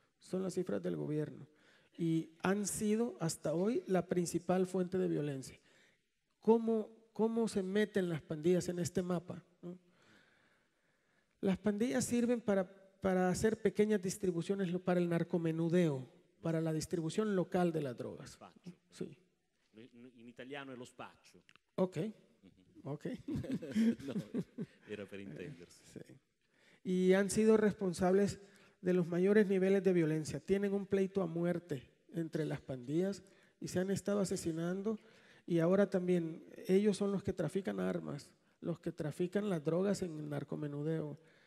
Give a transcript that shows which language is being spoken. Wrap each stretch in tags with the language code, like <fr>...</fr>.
<es>Son las cifras del gobierno. Y han sido hasta hoy la principal fuente de violencia. ¿Cómo se meten las pandillas en este mapa, ¿no? Las pandillas sirven para hacer pequeñas distribuciones para el narcomenudeo, para la distribución local de las drogas. Sí.</es> <it>In italiano è lo spaccio. Ok, ok. No, era per intendersi.</it> <es>Sí. Y han sido responsables de los mayores niveles de violencia. Tienen un pleito a muerte entre las pandillas y se han estado asesinando, y ahora también ellos son los que trafican armas, los que trafican las drogas en el narcomenudeo.</es>